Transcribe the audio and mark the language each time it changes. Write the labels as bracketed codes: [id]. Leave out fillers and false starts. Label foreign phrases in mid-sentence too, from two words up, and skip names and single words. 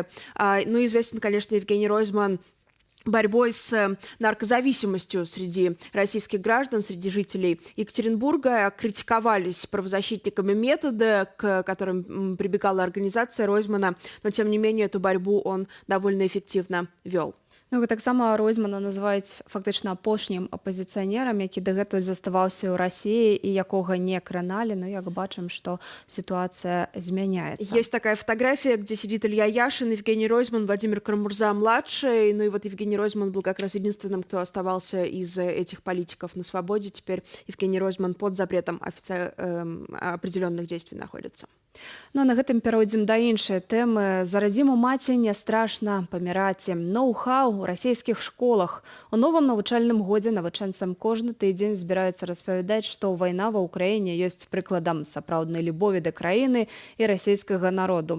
[ru] Ну, известен, конечно, Евгений Ройзман борьбой с наркозависимостью среди российских граждан, среди жителей Екатеринбурга. Критиковались правозащитниками методы, к которым прибегала организация Ройзмана, но, тем не менее, эту борьбу он довольно эффективно вел. [be] Ну, таксама Ройзмана называюць фактычна апошнім апазіцыянерам, які дагэтуль заставаўся ў Расіі і якога не краналі, но як бачым, што [ru] ситуация изменяется. Есть такая фотография, где сидит Илья Яшин, Евгений Ройзман, Владимир Карамурза-младший. Ну и вот Евгений Ройзман был как раз единственным, кто оставался из этих политиков на свободе. Теперь Евгений Ройзман под запретом определенных действий находится. [be] Ну, на гэтым перайдзем да іншай тэмы. За радзіму маці не страшна паміраць. Ноу-хау у расійскіх школах. У новым навучальным годзе навучэнцам кожны тыдзень збіраюцца распавядаць, што вайна ва ўкраіне ёсць прыкладам сапраўднай любові да краіны і расійскага народу.